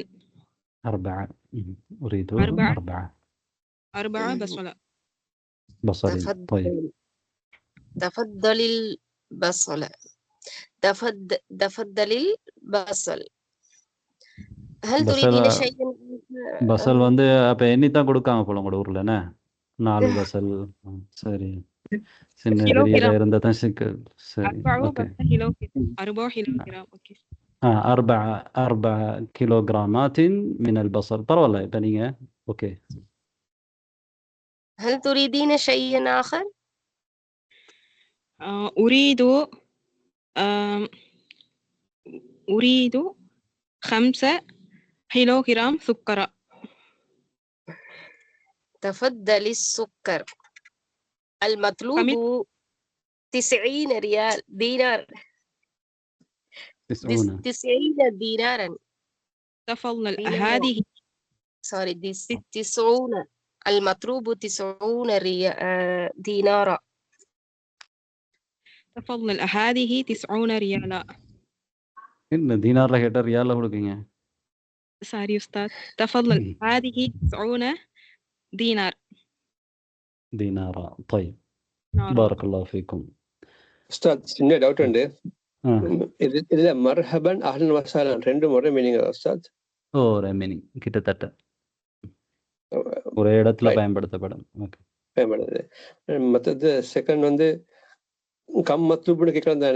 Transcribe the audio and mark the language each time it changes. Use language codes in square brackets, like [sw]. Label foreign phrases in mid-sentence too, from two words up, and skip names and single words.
[ar] 4. أريد 4 بصلا. بصل. طيب تفضلي البصل. تفضلي البصل. هل تريدين شيئا؟ [ta] பசல் வந்து அப்ப எண்ணி தான் கொடுக்காங்க போல உங்களோட ஊர்ல என்ன? 4 பசல். சரி சின்ன பெரிய இருந்தா தான் சிக்கல். சரி ஓகே. [ar] 4 كيلوغرام. اوكي. 4 كيلوغرامات من البصل. [ta] பரவாயில்ல இப்ப நீங்க ஓகே. [ar] هل تريدين شيئا آخر؟ أريد 5 كيلوغرام سكر. تفضلي السكر. المطلوب 90 ريال دينار. 90 دينارا. تفضل. هذه 90. المطلوب 90 دينارا. تفضل. هذه 90 ريالا. [ta] என்ன دينارல கேட்டா ரியால்ல கொடுக்கீங்க? [ar] ساري أستاذ. تفضل. هذه 90 دينار. دينارا. طيب بارك الله فيكم. [ta] أستاذ சின்ன டவுட் உண்டு. இதுல [ar] مرحبا أهلا وسهلا [ta] ரெண்டு முறை மீனிங் உஸ்தாத்? ஒரு மீனிங் கிட்டத்தட்ட ஒரே இடத்துல பயன்படுத்தப்படும். ஓகே பயன்படுது. மற்றது செகண்ட் வந்து [ar] كم مطلوب [ta] கேட்கலாம் தானே?